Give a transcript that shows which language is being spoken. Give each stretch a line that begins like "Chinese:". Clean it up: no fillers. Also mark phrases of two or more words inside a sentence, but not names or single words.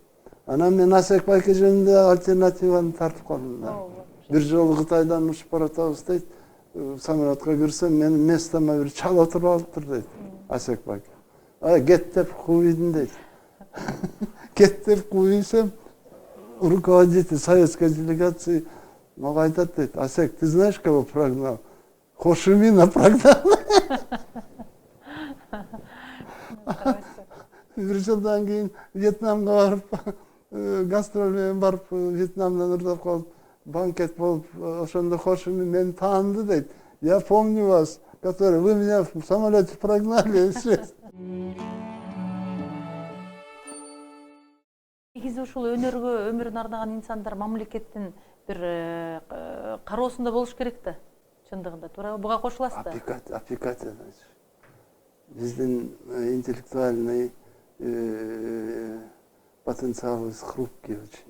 Kyrgyz: Анан мен Асек Байке жөнүндө альтернативаны тартып калдым да. Бир жолу Кытайдан учуп баратабыз дейт. Самолетка кирсем, менин местома бир чал отуруп алыптыр дейт. Асек Байке. Кет деп кууйдум дейт. Кет деп кууйсам,
Russian: руководитель советской делегации
Kyrgyz: мага айтат дейт. Асек,
Russian: ты знаешь, кого прогнал? Хошимина прогнал.
Kyrgyz: Бир жылдан кийин Вьетнамга барып, гастроль менен барып, Вьетнамдан ырдап калып, банкет болуп, ошондо Хошимин мени тааныды дейт.
Russian: Я помню вас, который вы меня в самолете прогнали.
Kyrgyz: Негизи ушул өнөргө өмүрүн ардаган инсандар мамлекеттин бир кароосунда болуш керек да. Чындыгында туурабы? Буга кошуласыз да?
Russian: Опекать, биздин интеллектуальный потенциалы хрупкий очень.